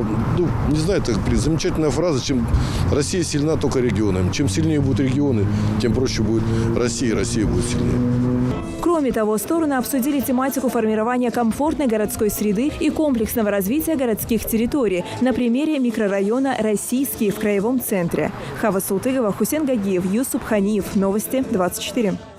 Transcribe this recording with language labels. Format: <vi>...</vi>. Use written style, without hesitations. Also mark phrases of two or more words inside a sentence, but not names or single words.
<ru>Не знаю, это замечательная фраза, чем Россия сильна только регионами. Чем сильнее будут регионы, тем проще будет Россия, и Россия будет сильнее. Кроме того, стороны обсудили тематику формирования комфортной городской среды и комплексного развития городских территорий на примере микрорайона «Российский» в Краевом центре. Хава Султыгова, Хусен Гагиев, Юсуп Ханиев. Новости 24.</ru>